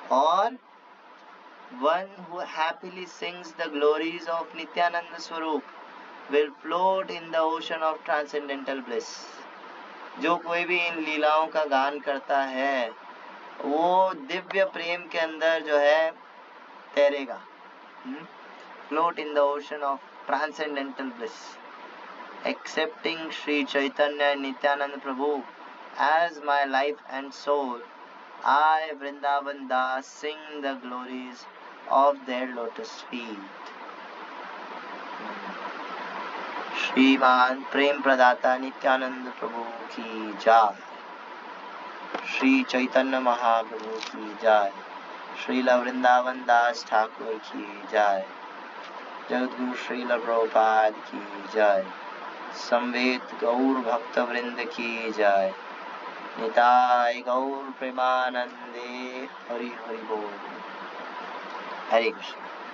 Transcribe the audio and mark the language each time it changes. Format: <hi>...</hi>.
<en>और one who happily sings the glories of Nityananda Swarup will float in the ocean of transcendental bliss।</en> <hi>जो कोई भी इन लीलाओं का गान करता है वो दिव्य प्रेम के अंदर जो है तैरेगा।</hi> <en>Float in the ocean of transcendental bliss, accepting Sri Chaitanya and Nityananda Prabhu as my life and soul, I, Vrindavan Das, sing the glories of their lotus feet।</en> <hi>श्रीमान प्रेम प्रदाता नित्यानंद प्रभु की जय, श्री चैतन्य महाप्रभु की जय, श्रील वृंदावन दास ठाकुर की जय, जगद्गुरु श्रील प्रभुपाद की जय, समवेत गौर भक्त वृंद की जय, निताय गौर प्रेमानंदे। हरि हरि बोल। हरे कृष्ण।</hi>